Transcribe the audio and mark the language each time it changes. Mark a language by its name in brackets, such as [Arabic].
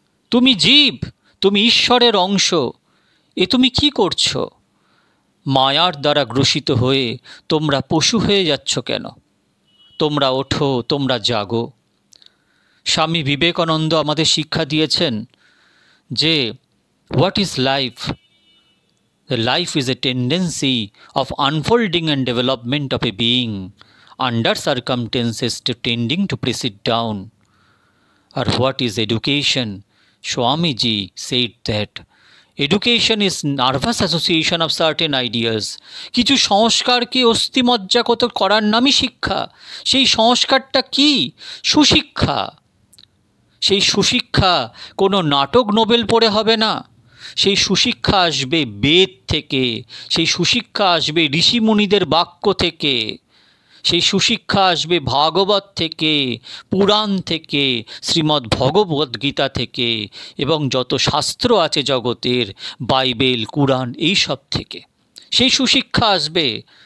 [Bangla] তুমি জীব, তুমি ঈশ্বরের অংশ, এ তুমি কি করছো? মায়ার দ্বারা গ্রসিত হয়ে তোমরা পশু হয়ে যাচ্ছ কেন? তোমরা ওঠো, তোমরা জাগো। স্বামী বিবেকানন্দ আমাদের শিক্ষা দিয়েছেন যে [English] What is life? The life is a tendency of unfolding and development of a being under circumstances to tending to press it down. Or what is education? Swamiji said that education is nervous association of certain ideas. [Bangla] কিছু সংস্কারকে অস্থিমজ্জাগত করার নামই শিক্ষা। সেই সংস্কারটা কি? সুশিক্ষা। সেই সুশিক্ষা কোনো নাটক Nobel পড়ে হবে না। সেই সুশিক্ষা আসবে বেদ থেকে, সেই সুশিক্ষা আসবে ঋষিমুনিদের বাক্য থেকে, সেই সুশিক্ষা আসবে ভাগবত থেকে, পুরাণ থেকে, শ্রীমদ্ ভগবদ্ গীতা থেকে, এবং যত শাস্ত্র আছে জগতের, বাইবেল, কুরআন, এই সব থেকে সেই সুশিক্ষা আসবে।